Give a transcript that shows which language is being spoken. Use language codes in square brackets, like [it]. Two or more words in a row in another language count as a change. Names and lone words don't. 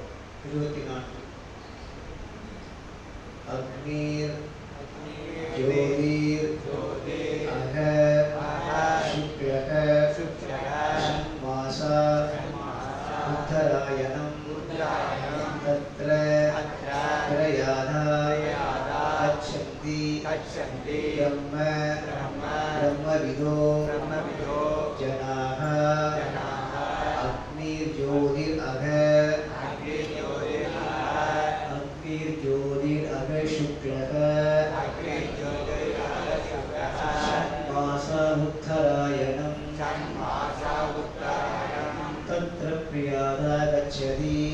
[sa] 24. अग्निर् ज्योतिर् अह शुक्लक षण्मासा उत्तरायणं तत्र प्रयाताय गच्छन्ति ब्रह्मविदो जनाः अग्निर्ज्योतिरघ शुक्लः षण्मासा उत्तरायणं तत्र प्रियादा गच्छति